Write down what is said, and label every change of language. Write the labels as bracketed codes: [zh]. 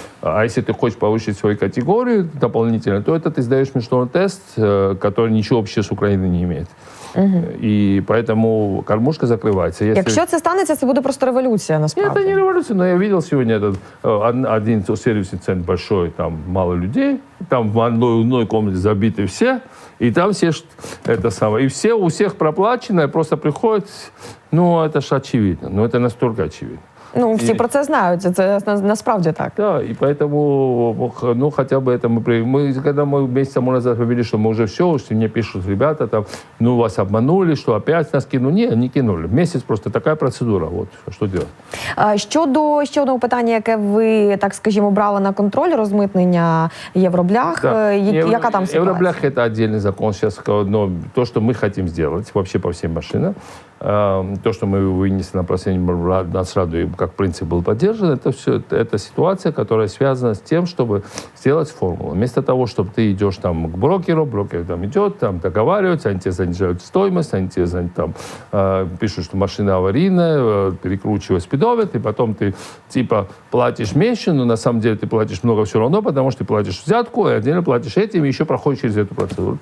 [ru] А если ты хочешь повысить свою категорию дополнительно, то это ты сдаешь международный тест, который ничего общего с Украиной не имеет. И поэтому кормушка закрывается. [uk] Якщо це станеться, це буде просто революція, насправді. [ru] Нет, это не революция, но я видел сегодня один сервисный центр большой, там мало людей, там в одной комнате забиты все, и там все это самое. И у всех проплачено, просто приходят, это ж очевидно, это настолько очевидно. [uk] Всі про це знають, це насправді так. [ru] Да, и поэтому, хотя бы это когда мы месяц тому назад говорили, что мы уже все, что мне пишут ребята, там, вас обманули, что опять нас кинули. Не кинули. Месяц просто такая процедура, вот, что делать. [uk] Щодо ще одного питання, яке ви, так скажімо, брали на контроль, розмитнення євроблях, яка там ситуація? [ru] Евроблях – это отдельный закон сейчас, но то, что мы хотим сделать вообще по всем машинам, то, что мы вынесли на просвещение, нас радует, как принцип был поддержан, это ситуация, которая связана с тем, чтобы сделать формулу. Вместо того, чтобы ты идешь там к брокеру, брокер там идет, там договариваются, они тебе занижают стоимость, они тебе там пишут, что машина аварийная, перекручивают спидометр, и потом ты типа платишь меньше, но на самом деле ты платишь много все равно, потому что ты платишь взятку, и отдельно платишь этим, и еще проходишь через эту процедуру.